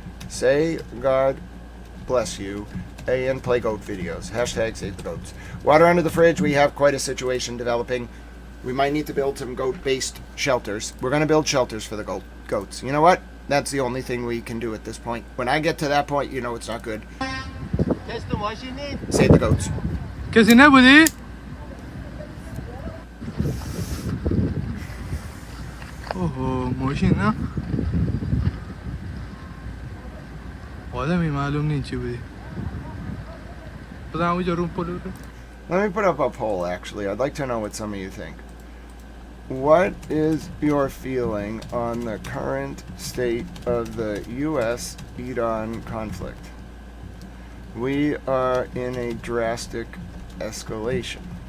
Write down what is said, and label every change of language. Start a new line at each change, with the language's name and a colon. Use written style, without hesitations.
English: Say God bless you. And play goat videos. Hashtag save the goats. Water under the fridge. We have quite a situation developing. We might need to build some goat-based shelters. We're going to build shelters for the goats. You know what? That's the only thing we can do at this point. When I get to that point, you know it's not good. Save the goats.
Persian: کسی نبودی؟ اوه ماشین نه آدمی معلوم نیست چی بودی بزن اونجا رو پل رو
English: Let me put up a poll, actually. I'd like to know what some of you think. What is your feeling on the current state of the U.S.-Iran conflict? We are in a drastic escalation.